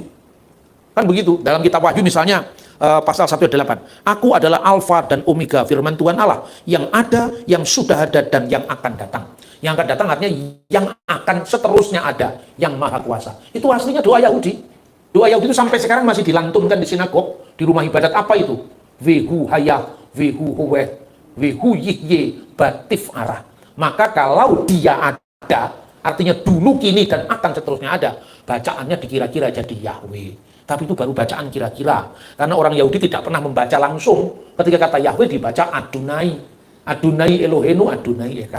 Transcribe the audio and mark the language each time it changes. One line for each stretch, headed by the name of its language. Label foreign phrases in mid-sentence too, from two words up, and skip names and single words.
Indonesian: Kan begitu, dalam kitab Wahyu misalnya pasal 1 ayat 8. Aku adalah Alfa dan Omega, firman Tuhan Allah, yang ada, yang sudah ada, dan yang akan datang. Yang akan datang artinya yang akan seterusnya ada, yang maha kuasa. Itu aslinya doa Yahudi. Doa Yahudi itu sampai sekarang masih dilantunkan di sinagog, di rumah ibadat. Apa itu?
Hebrew: והוא היה, והוא הווה, והוא יהיה, בתפארה.
Indonesian: Maka kalau dia ada, artinya dulu, kini, dan akan seterusnya ada, bacaannya dikira-kira jadi Yahweh. Tapi itu baru bacaan kira-kira. Karena orang Yahudi tidak pernah membaca langsung. Ketika kata Yahweh dibaca Adonai.
Hebrew: אדני אלהינו, אדני אחד.